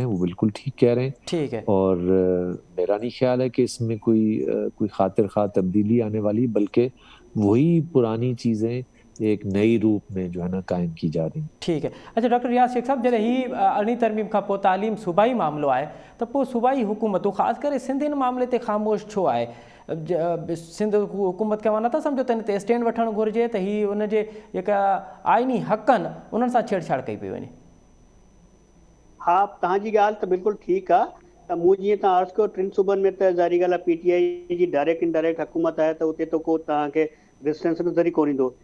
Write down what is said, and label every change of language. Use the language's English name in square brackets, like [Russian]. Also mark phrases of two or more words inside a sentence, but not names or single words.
[Urdu] وہ بالکل ٹھیک کہہ رہے ہیں. ٹھیک ہے. اور میرا نہیں خیال ہے کہ اس میں کوئی خاطر خواہ تبدیلی آنے والی، بلکہ وہی پرانی چیزیں ایک نئی روپ میں جو ہے نا قائم کی جا رہی ہیں. ٹھیک ہے. اچھا [Sindhi] ڈاکٹر ریاض شیخ صاحب، جڏहिं ہی ارणी ترمیم کھان پوءِ تعلیم صوبائی معاملو आहे त पोइ सूबाई हुकूमतूं ख़ासि करे सिंध हिन मामले ते ख़ामोश छो आहे؟ सिंध हुकूमत खे मां नथा सम्झो त हिन ते स्टैंड वठणु घुरिजे त हीअ उनजे जेका आइनी हक़ आहिनि उन्हनि सां छेड़छाड़ कई पई वञे. हा, तव्हांजी ॻाल्हि त बिल्कुलु ठीकु आहे. त मूं जीअं तव्हां अर्ज़ु कयो 3 सूबनि में त ज़ाहिरी ॻाल्हि आहे PTI जी [English] direct indirect [Sindhi] हुकूमत आहे त उते त को तव्हांखे डिस्टेंस नज़र ई कोन ईंदो.